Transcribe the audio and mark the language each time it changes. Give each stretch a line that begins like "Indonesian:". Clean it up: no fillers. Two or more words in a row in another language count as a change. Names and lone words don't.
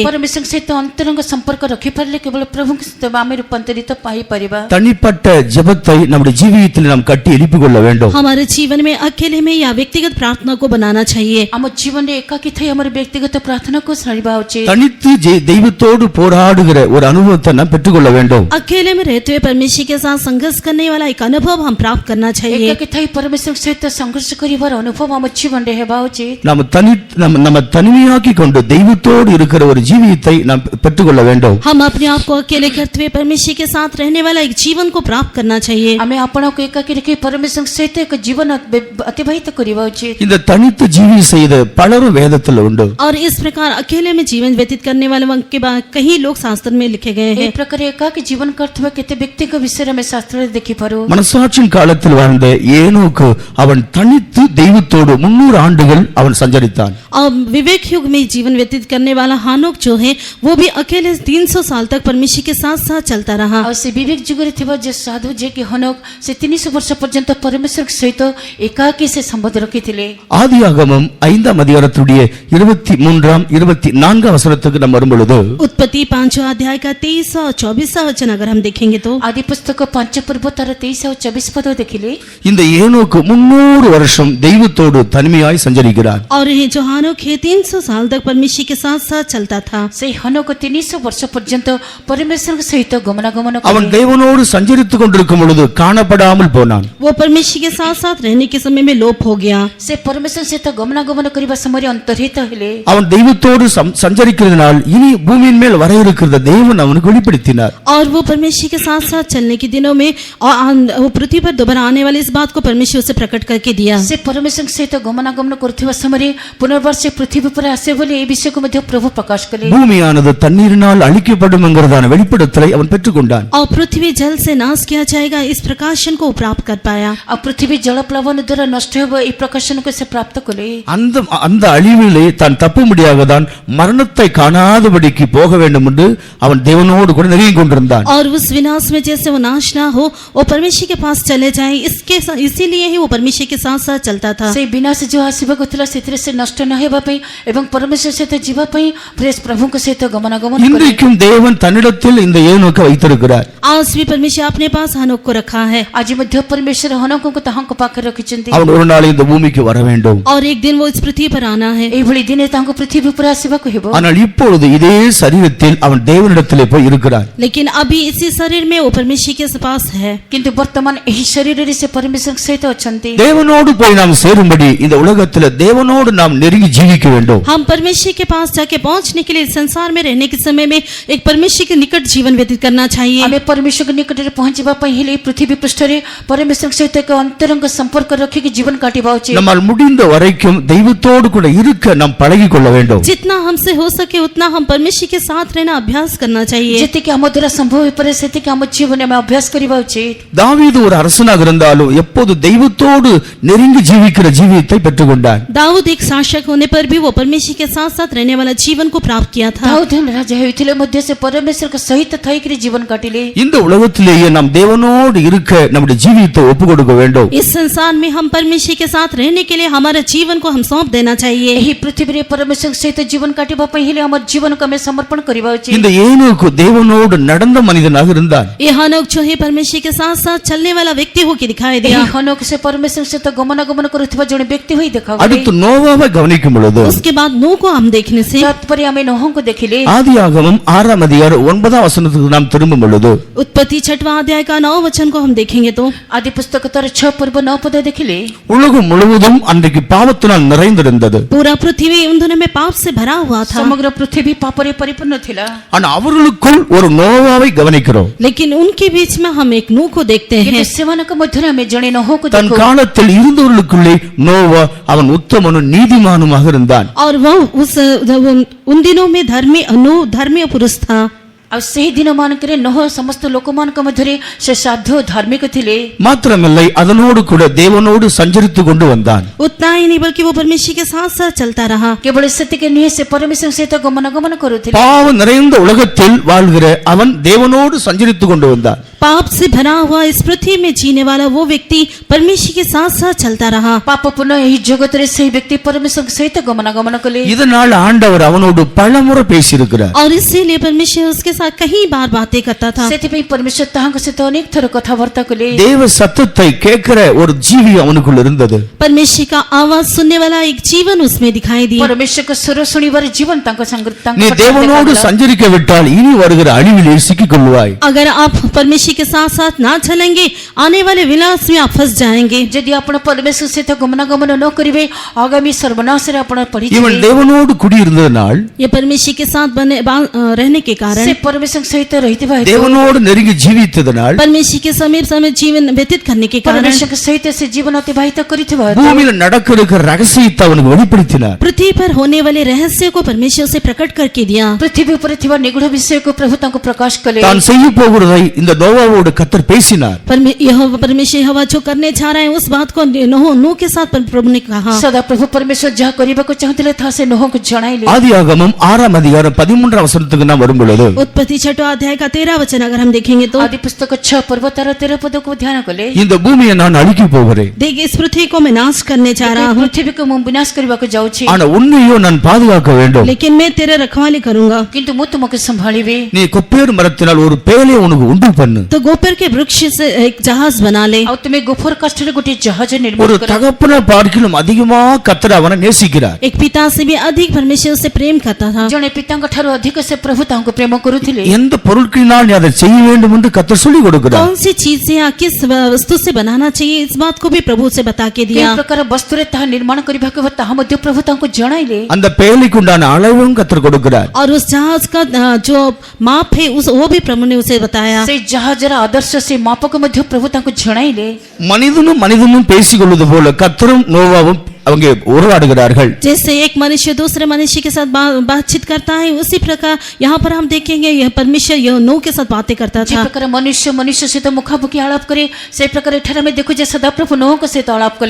Odia: ପରମେଶ୍ୱରଙ୍କ ସହିତ ଅନ୍ତରଙ୍ଗ ସମ୍ପର୍କ ରଖିପାରିଲେ କେବଳ ପ୍ରଭୁଙ୍କ ସହିତ ଆମେ ରୂପାନ୍ତରିତ ପାଇପାରିବା।
Tamil: தனிப்பட்ட ஜெபத்தை நம்முடைய ஜீவியத்தில் நாம் கட்டி எழுப்பிக் கொள்ள வேண்டும்.
Hindi: हमारे जीवन में अकेले में या व्यक्तिगत प्रार्थना को बनाना चाहिए।
Odia: ଆମ ଜୀବନରେ ଏକାକୀ ଥାଇ ଆମର ବ୍ୟକ୍ତିଗତ ପ୍ରାର୍ଥନାକୁ ଶୁଣିବା ଉଚିତ।
Tamil: தனித்து தெய்வத்தோடு போராடுகிற ஒரு அனுபவத்தை நாம் பெற்றுக்கொள்ள வேண்டும்.
Hindi: अकेले में रहते हुए परमेश्वर के साथ संघर्ष करने वाला एक अनुभव हम प्राप्त करना चाहिए।
Odia: ଏକାକୀ ଥାଇ ପରମେଶ୍ୱରଙ୍କ ସହିତ ସଂଘର୍ଷ କରିବାର ଅନୁଭବ ଆମ ଜୀବନରେ ହେବା ଉଚିତ।
Tamil: நம்ம தனிமையாக்கி கொண்டு தெய்வத்தோடு இருக்கிற ஒரு ஜீவியத்தை நாம் பெற்றுக்கொள்ள வேண்டும்.
Hindi: हम अपने आप को अकेले करते हुए परमेश्वर के साथ रहने वाला एक जीवन को प्राप्त करना चाहिए।
Odia: ଆମେ ଆପଣଙ୍କୁ ଏକାକୀ ରଖି ପରମେଶ୍ୱରଙ୍କ ସହିତ ଏକ ଜୀବନ ଅତିବାହିତ କରିବା ଉଚିତ।
Tamil: இந்த தனித்து ஜீவி செய்த பலரும் வேதத்தில் உண்டு.
Hindi: और इस प्रकार अकेले में जीवन व्यतीत करने वाले के बाद कई लोग शास्त्र में लिखे गए
Odia: ଏହି
Hindi: हैं।
Odia: ପ୍ରକାର ଏକାକୀ ଜୀବନ କରୁଥିବା କେତେ ବ୍ୟକ୍ତିଙ୍କ ବିଷୟରେ ଆମେ ଶାସ୍ତ୍ରରେ ଦେଖିପାରୁ।
Tamil: மனசாட்சியின் காலத்தில் வாழ்ந்த ஏனோக்கு அவன் தனித்து தெய்வத்தோடு 300 ஆண்டுகள் அவன் சஞ்சரித்தான்.
Hindi: और विवेक युग में जीवन व्यतीत करने वाला हानोक जो है वो भी अकेले 300 साल तक परमेश्वर के साथ साथ चलता रहा।
Odia: ଆଉ ସେ ବିବେକ ଯୁଗରେ ଥିବା ଯେ ସାଧୁ ଯେ କି ହନୋକ ସେ 300 ବର୍ଷ ପର୍ଯ୍ୟନ୍ତ ପରମେଶ୍ୱରଙ୍କ ସହିତ ଏକାକୀ ସେ ସମ୍ବନ୍ଧ ରଖିଥିଲେ।
Tamil: ஆதியாகமம் 5ஆம் அதிகாரத்துடைய 23ஆம் 24ஆம் வசனத்துக்கு நாம் வரும்பொழுது
Hindi: उत्पत्ति 5 अध्याय का 23 और 24 वचन अगर हम देखेंगे तो
Odia: ଆଦି ପୁସ୍ତକ 5 ପର୍ବ ତାର 23 ଆଉ 24 ପଦ ଦେଖିଲେ
Tamil: இந்த ஏனோக்கு 300 வருஷம் தெய்வத்தோடு தனிமையாய் சஞ்சரிக்கிறார்.
Hindi: और ये जो हानोक है 300 साल तक परमेश्वर के साथ साथ चलता था।
Odia: ସେଇ ହନୋକ 300 ବର୍ଷ ପର୍ଯ୍ୟନ୍ତ ପରମେଶ୍ୱରଙ୍କ ସହିତ ଗମନାଗମନ
Tamil: அவன்
Odia: କଲେ।
Tamil: தேவனோடு சஞ்சரித்துக் கொண்டிருக்கும் பொழுது காணப்படாமல் போனான்.
Hindi: वो परमेश्वर के साथ साथ रहने के समय में लोप हो गया।
Odia: ସେ ପରମେଶ୍ୱର ସହିତ ଗମନାଗମନ କରିବା ସମୟରେ ଅନ୍ତର୍ହିତ ହେଲେ।
Tamil: அவன் தெய்வத்தோடு சஞ்சரிக்கிறதுனால் இனி பூமியின் மேல் வர இருக்கிற தேவன் அவனுக்கு வெளிப்படுத்தினார்.
Hindi: और वो परमेश्वर के साथ साथ चलने के दिनों में और वो पृथ्वी पर दोबारा आने वाली इस बात को परमेश्वर से प्रकट करके दिया।
Odia: ସେ ପରମେଶ୍ୱରଙ୍କ ସହିତ ଗମନାଗମନ କରୁଥିବା ସମୟରେ ପୁନର୍ବାର ସେ ପୃଥିବୀ ଉପରେ ଆସିବେ ବୋଲି ଏହି ବିଷୟକୁ ମଧ୍ୟ ପ୍ରଭୁ ପ୍ରକାଶ କଲେ।
Tamil: பூமியானது தண்ணீரினால் அழிக்கப்படும் என்கிறதான வெளிப்படுத்தலை அவன் பெற்றுக்கொண்டான்.
Hindi: और पृथ्वी जल से नाश किया जाएगा इस प्रकाशन को प्राप्त कर पाया।
Odia: ଆଉ ପୃଥିବୀ ଜଳପ୍ଲାବନ ଦ୍ୱାରା ନଷ୍ଟ ହେବ ଏହି ପ୍ରକାଶନକୁ ସେ ପ୍ରାପ୍ତ କଲେ।
Tamil: அந்த அழிவிலே தான் தப்ப முடியாததான் மரணத்தை காணாதபடிக்கு போக வேண்டும் என்று அவன் தேவனோடு கூட நெருங்கி கொண்டிருந்தான்.
Hindi: और उस विनाश में जैसे वो नाश ना हो वो परमेश्वर के पास चले जाए, इसीलिए ही वो परमेश्वर के साथ साथ चलता था।
Odia: ସେଇ ବିନାଶ ଯୋଉ ଆସିବାକୁ ଥିଲା ସେଥିରେ ସେ ନଷ୍ଟ ନ ହେବା ପାଇଁ ଏବଂ ପରମେଶ୍ୱର ସହିତ ଯିବା ପାଇଁ ପ୍ରେସ ପ୍ରଭୁଙ୍କ ସହିତ ଗମନାଗମନ କଲେ।
Tamil: இன்றைக்கும் தேவன் தன்னிடத்தில் இந்த ஏனோக்கை வைத்திருக்கிறார்.
Hindi: आज भी परमेश्वर अपने पास हानोक को रखा है।
Odia: ଆଜି ମଧ୍ୟ ପରମେଶ୍ୱର ହନୋକଙ୍କୁ ତାହାଙ୍କ ପାଖରେ ରଖିଛନ୍ତି।
Tamil: அவன் ஒரு நாள் இந்த பூமிக்கு வர வேண்டும்.
Hindi: और एक दिन वो इस पृथ्वी पर आना है।
Odia: ଏଇଭଳି ଦିନେ ତାଙ୍କୁ ପୃଥିବୀ ଉପରେ ଆସିବା ପଶିବାକୁ ହେବ।
Tamil: ஆனால் இப்பொழுது இதே சரீரத்தில் அவன் தேவனிடத்திலே போய் இருக்கிறான்.
Hindi: लेकिन अभी इसी शरीर में वो परमेश्वर के पास है।
Odia: କିନ୍ତୁ ବର୍ତ୍ତମାନ ଏହି ଶରୀରରେ ସେ ପରମେଶ୍ୱରଙ୍କ ସହିତ ଅଛନ୍ତି।
Tamil: தேவனோடு போய் நாம் சேரும்படி இந்த உலகத்தில் தேவனோடு நாம் நெருங்கி ஜீவிக்க வேண்டும்.
Hindi: हम परमेश्वर के पास जाके पहुंचने के लिए संसार में रहने के समय में एक परमेश्वर के निकट जीवन व्यतीत करना चाहिए।
Odia: ଆମେ ପରମେଶ୍ୱରଙ୍କ ନିକଟରେ ପହଞ୍ଚିବା ପାଇଁ ହେଲେ ପୃଥିବୀ ପୃଷ୍ଠରେ ପରମେଶ୍ୱରଙ୍କ ସହିତ ଏକ ଅନ୍ତରଙ୍ଗ ସମ୍ପର୍କ ରଖିକି ଜୀବନ କାଟିବା ଉଚିତ।
Tamil: நம்மால் முடிந்த வரைக்கும் தெய்வத்தோடு கூட இருக்க நாம் பழகிக் கொள்ள வேண்டும்.
Hindi: जितना हमसे हो सके उतना हम परमेश्वर के साथ रहना अभ्यास करना चाहिए।
Odia: ଯେତିକି ଆମ ଦ୍ୱାରା ସମ୍ଭବ ହୋଇପାରେ ସେତିକି ଆମ ଜୀବନରେ ଆମେ ଅଭ୍ୟାସ କରିବା ଉଚିତ।
Tamil: தாவீது ஒரு அரசனாக இருந்தாலும் எப்போது தெய்வத்தோடு நெருங்கி ஜீவிக்கிற ஜீவியத்தை பெற்றுக்கொண்டான்.
Hindi: दाऊद एक शासक होने पर भी वो परमेश्वर के साथ साथ रहने वाला जीवन को प्राप्त किया था।
Odia: ଦାଉଦ ରାଜା ହୋଇଥିଲେ ମଧ୍ୟ ସେ ପରମେଶ୍ୱରଙ୍କ ସହିତ ଥାଇକିରି ଜୀବନ କାଟିଲେ।
Tamil: இந்த உலகத்திலேயே நாம் தேவனோடு இருக்க நம்முடைய ஜீவியத்தை ஒப்புக் கொடுக்க வேண்டும்.
Hindi: इस संसार में हम परमेश्वर के साथ रहने के लिए हमारे जीवन को हम सौंप देना चाहिए।
Odia: ଏହି ପୃଥିବୀରେ ପରମେଶ୍ୱରଙ୍କ ସହିତ ଜୀବନ କାଟିବା ପାଇଁ ହେଲେ ଆମ ଜୀବନକୁ ଆମେ ସମର୍ପଣ କରିବା ଉଚିତ।
Tamil: இந்த ஏனோக்கு தேவனோடு நடந்த மனிதனாக இருந்தான்.
Hindi: ये हनोक जो है परमेश्वर के साथ साथ चलने वाला व्यक्ति होकर दिखाई दिया।
Odia: ଏହି ହନୋକ ସେ ପରମେଶ୍ୱରଙ୍କ ସହିତ ଗମନାଗମନ କରୁଥିବା ଜଣେ ବ୍ୟକ୍ତି ହୋଇ ଦେଖାଗଲେ।
Tamil: அடுத்து நோவாவை கவனிக்கும் பொழுது
Hindi: उसके बाद नूह को हम देखने से
Odia: ତାପରେ ଆମେ ନୋହଙ୍କୁ ଦେଖିଲେ।
Tamil: ஆதியாகமம் 6ஆம் அதிகாரம் 9ஆம் வசனத்துக்கு நாம் திரும்பும் பொழுது
Hindi: उत्पत्ति 6वां अध्याय का 9 वचन को हम देखेंगे तो
Odia: ଆଦି ପୁସ୍ତକ ତାର 6 ପୂର୍ବ 9 ପଦ ଦେଖିଲେ।
Tamil: உலகம் முழுவதும் அன்றைக்கு பாவத்தினால் நிறைந்திருந்தது.
Hindi: पूरा पृथ्वी उन दिनों में पाप से भरा हुआ था।
Odia: ସମଗ୍ର ପୃଥିବୀ ପାପରେ ପରିପୂର୍ଣ୍ଣ ଥିଲା।
Tamil: ஆனா அவர்களுக்குள் ஒரு நோவாவை கவனிக்கிறோம்.
Hindi: लेकिन उनके बीच में हम एक नूह को देखते हैं।
Odia: କିନ୍ତୁ ସେମାନଙ୍କ ମଧ୍ୟରେ ଆମେ ଜଣେ ନୋହକୁ
Tamil: தன்
Odia: ଦେଖୁ।
Tamil: காலத்தில் இருந்தவர்களுக்குள்ளே நோவா அவன் உத்தமனும் நீதிமானுமாக இருந்தான்.
Hindi: और वह उन दिनों में धर्मी पुरुष था।
Odia: ଆଉ ସେହି ଦିନ ମାନଙ୍କରେ ନୋହ ସମସ୍ତ ଲୋକମାନଙ୍କ ମଧ୍ୟରେ ସେ ସାଧୁ ଧାର୍ମିକ ଥିଲେ।
Tamil: மாத்திரமில்லை அதனோடு கூட தேவனோடு சஞ்சரித்து கொண்டு வந்தான்.
Hindi: उतना ही नहीं बल्कि वो परमेश्वर के साथ साथ चलता रहा।
Odia: କେବଳ ସେତିକି ନୁହେଁ ସେ ପରମେଶ୍ୱରଙ୍କ ସହିତ ଗମନାଗମନ କରୁଥିଲେ।
Tamil: பாவம் நிறைந்த உலகத்தில் வாழ்கிற அவன் தேவனோடு சஞ்சரித்து கொண்டு வந்தான்.
Hindi: पाप से भरा हुआ इस पृथ्वी में जीने वाला वो व्यक्ति परमेश्वर के साथ साथ चलता रहा।
Odia: ପାପପୂର୍ଣ୍ଣ ଏହି ଜଗତରେ ସେହି ବ୍ୟକ୍ତି ପରମେଶ୍ୱରଙ୍କ ସହିତ ଗମନାଗମନ କଲେ।
Tamil: இதனால் ஆண்டவர் அவனோடு பலமுறை பேசியிருக்கிறார்.
Hindi: और इसीलिए परमेश्वर उसके साथ कई बार बातें करता था।
Odia: ସେଥିପାଇଁ ପରମେଶ୍ୱର ତାହାଙ୍କ ସହିତ ଅନେକ ଥର କଥାବାର୍ତ୍ତା କଲେ।
Tamil: தேவ சத்தத்தை கேட்கிற ஒரு ஜீவி அவனுக்குள் இருந்தது.
Hindi: परमेश्वर का आवाज सुनने वाला एक जीवन उसमें दिखाई दिया।
Odia: ପରମେଶ୍ୱରଙ୍କ ସ୍ୱର ଶୁଣିବାର ଜୀବନ ତାଙ୍କ
Tamil: நீ தேவனோடு சஞ்சரிக்க விட்டால் இனி வருகிற அழிவிலே சிக்கிக் கொள்வாய்.
Hindi: अगर आप परमेश्वर के साथ साथ ना चलेंगे आने वाले विलास में आप फंस जाएंगे।
Odia: ଯଦି ଆପଣ ପରମେଶ୍ୱର ସହିତ ଗମନାଗମନ ନ କରିବେ ଆଗାମୀ ସର୍ବନାଶରେ ଆପଣ ପଡ଼ିଯିବେ।
Tamil: இவன் தேவனோடு குடியிருந்ததனால்
Hindi: ये परमेश्वर के साथ रहने के कारण
Odia: ସେ ପରମେଶ୍ୱରଙ୍କ ସହିତ ରହିଥିବା ହେତୁ
Tamil: தேவனோடு நெருங்கி ஜீவித்ததனால்
Hindi: परमेश्वर के समीप समय जीवन व्यतीत करने के कारण
Odia: ପରମେଶ୍ୱରଙ୍କ ସହିତ ସେ ଜୀବନ ଅତିବାହିତ କରିଥିବା ହେତୁ
Tamil: பூமியில நடக்கிற ரகசியத்தை அவனுக்கு வெளிப்படுத்தினார்.
Hindi: पृथ्वी पर होने वाले रहस्य को परमेश्वर से प्रकट करके दिया।
Odia: ପୃଥିବୀ ଉପରେ ଥିବା ନିଗୁଢ ବିଷୟକୁ ପ୍ରଭୁ ତାଙ୍କୁ ପ୍ରକାଶ କଲେ।
Tamil: தான் செய்ய போகிறதை இந்த நோவாவோடு கர்த்தர் பேசினார்.
Hindi: परमेश्वर यहोवा जो करने चाह रहे हैं उस बात को नूह के साथ प्रभु ने कहा।
Odia: ସଦା ପ୍ରଭୁ ପରମେଶ୍ୱର ଯାହା କରିବାକୁ ଚାହୁଁଥିଲେ ତାହା ସେ ନୋହଙ୍କୁ ଜଣାଇଲେ।
Tamil: ஆதியாகமம் 6ஆம் அதிகாரம் 13ஆம் வசனத்துக்கு நாம் வரும் பொழுது
Hindi: उत्पत्ति 6वां अध्याय का 13 वचन अगर हम देखेंगे तो
Odia: ଆଦି ପୁସ୍ତକ 6 ପର୍ବ ତାର 13 ପଦକୁ ଧ୍ୟାନ କଲେ।
Tamil: இந்த பூமியை நான் அழிக்க போகிறேன்.
Hindi: देखिए इस पृथ्वी को मैं नाश करने जा रहा हूँ
Odia: ପୃଥିବୀକୁ ମୁଁ ବିନାଶ କରିବାକୁ ଯାଉଛି।
Tamil: ஆனா உன்னையோ நான் பாதுகாக்க வேண்டும்.
Hindi: लेकिन मैं तेरे रखवाली करूंगा।
Odia: କିନ୍ତୁ ମୁଁ ତୁମକୁ ସମ୍ଭାଳିବି।
Tamil: நீ கொப்பேர் மரத்தினால் ஒரு பேழை உனக்கு உண்டு பண்ணு.
Hindi: तो गोपर के वृक्ष से एक जहाज बना ले।
Odia: ଆଉ ତୁମେ ଗୋଫର କାଠରେ ଗୋଟିଏ ଜାହାଜ ନିର୍ମାଣ
Tamil: ஒரு
Odia: କର।
Tamil: தகப்பனை பார்க்கிலும் அதிகமா கர்த்தர் அவனை நேசிக்கிறார்.
Hindi: एक पिता से भी अधिक परमेश्वर से प्रेम करता था।
Odia: ଜଣେ ପିତାଙ୍କ ଠାରୁ ଅଧିକ ସେ ପ୍ରଭୁ ତାଙ୍କୁ ପ୍ରେମ କରୁଥିଲେ।
Tamil: எந்த பொருட்களினால் நீ அதை செய்ய வேண்டும் என்று கர்த்தர் சொல்லிக் கொடுக்கிறார்.
Hindi: कौन सी चीज से या किस वस्तु से बनाना चाहिए इस बात को भी प्रभु से बता के
Odia: କେଉଁ
Hindi: दिया।
Odia: ପ୍ରକାର ବସ୍ତୁରେ ତାହା ନିର୍ମାଣ କରିବାକୁ ହେବ ତାହା ମଧ୍ୟ ପ୍ରଭୁ ତାଙ୍କୁ ଜଣାଇଲେ।
Tamil: அந்த பேழைக்கு உண்டான அளவும் கர்த்தர் கொடுக்கிறார்.
Hindi: और उस जहाज का जो माप है वो भी प्रभु ने उसे बताया।
Odia: ସେ ଜାହାଜର ଆଦର୍ଶ ସେ ମାପକ ମଧ୍ୟ ପ୍ରଭୁ ତାଙ୍କୁ ଜଣାଇଲେ।
Tamil: மனிதனும் பேசிக்கொள்வது போல கர்த்தரும் நோவாவும் அவங்க உருவாடுகிறார்கள்.
Hindi: जैसे एक मनुष्य दूसरे मनुष्य के साथ बातचीत करता है उसी प्रकार यहाँ पर हम देखेंगे यह परमेश्वर यह नूह के साथ बातें करता
Odia: जे
Hindi: था।
Odia: ପ୍ରକାର ମନୁଷ୍ୟ ସହିତ ମୁଖାମୁଖୀ ଆଳାପ କରେ ସେ ପ୍ରକାର ଏଠାରେ ଦେଖ ଯେ ସଦାପ୍ରଭୁ ନୋହ ସହିତ ଆଳାପ କଲେ।